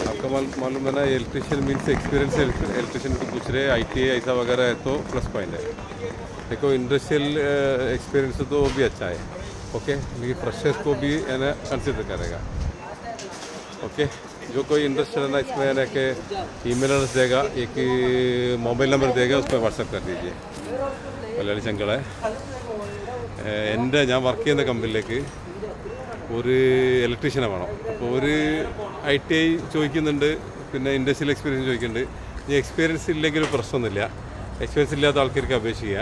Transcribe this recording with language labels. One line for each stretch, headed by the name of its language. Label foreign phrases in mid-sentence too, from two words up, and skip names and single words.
Hindi: आपको मालूम है ना,
English: electrician means experience electrician
Hindi: को पूछ रहे, ITI ऐसा वगैरह है तो
English: plus point
Hindi: है। देखो
English: industrial experience
Hindi: तो वो भी अच्छा है, ओके, लेकिन फ्रेशर्स को भी है ना कंसिडर करेगा, ओके। जो कोई इंटरेस्टेड है ना इसमें है ना कि
English: email address
Hindi: देगा, एक
English: mobile number
Hindi: देगा, उस पर വാട്സപ്പ് कर दीजिए।
Malayalam: മലയാളി ചങ്കളെ ഞാൻ വർക്ക് ചെയ്യുന്ന കമ്പനിയിലേക്ക് ഒരു ഇലക്ട്രീഷ്യനെ വേണം. അപ്പോൾ ഒരു ITI ചോദിക്കുന്നുണ്ട്, പിന്നെ
English: industrial experience
Malayalam: ചോദിക്കുന്നുണ്ട്. ഈ എക്സ്പീരിയൻസ് ഇല്ലെങ്കിൽ പ്രശ്നമൊന്നുമില്ല, എക്സ്പീരിയൻസ് ഇല്ലാത്ത ആൾക്കാർക്ക് അപേക്ഷിക്കുക.